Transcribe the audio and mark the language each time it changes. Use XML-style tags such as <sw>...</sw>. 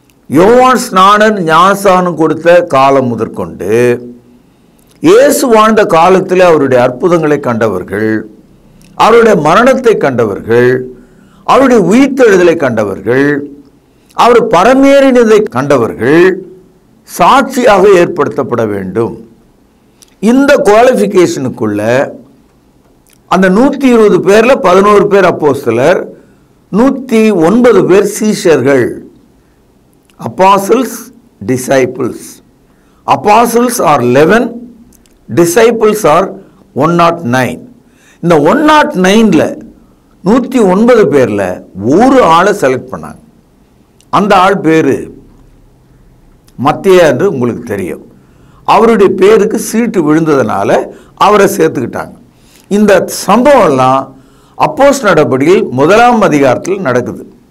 <ta>யோவான் ஸ்நானன் ஞானஸ்நானம் கொடுத்த காலம் முதற்கொண்டு இயேசு வாழ்ந்த காலத்தில் அவருடைய அற்புதங்களை கண்டவர்கள், அவருடைய மரணத்தை கண்டவர்கள், அவருடைய உயிர்த்தெழுதலை கண்டவர்கள், அவர் பரமேறினதை கண்டவர்கள் சாட்சியாக ஏற்படுத்தப்பட வேண்டும். இந்த குவாலிஃபிகேஷனுக்குள்ள அந்த 120 பேர்ல 11 பேர் அப்போஸ்தலர், 109 பேர் சீஷர்கள்.</ta> <en>apostles, disciples. apostles are 11, disciples are 109.</en> <ta>இந்த 109ல 109 பேர்ல ஒரு ஆளை செலக்ட் பண்ணாங்க. அந்த ஆள் பேரு மத்தேயு என்று உங்களுக்கு தெரியும். அவருடைய பேருக்கு சீட்டு விழுந்ததுனால அவரை சேர்த்துக்கிட்டாங்க. இந்த சம்பவம்லாம் அப்போஸ்தலர் நடபடிகள் 1ஆம் அதிகாரத்தில் நடக்குது.</ta>